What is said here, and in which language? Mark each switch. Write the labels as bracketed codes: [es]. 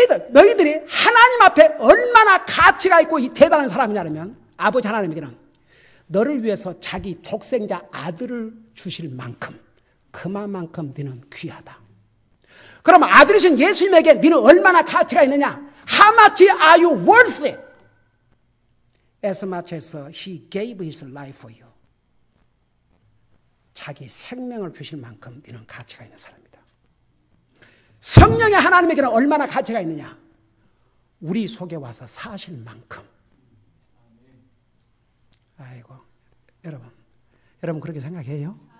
[ko] 너희들이 하나님 앞에 얼마나 가치가 있고 대단한 사람이냐면 아버지 하나님에게는 너를 위해서 자기 독생자 아들을 주실 만큼 그만큼 너는 귀하다. 그럼 아들이신 예수님에게 너는 얼마나 가치가 있느냐? [en] How much are you worth it? As much as he gave his life for you. [ko] 자기 생명을 주실 만큼 이는 가치가 있는 사람이다. 성령의 하나님에게는 얼마나 가치가 있느냐? 우리 속에 와서 사실 만큼. 아이고, 여러분 그렇게 생각해요?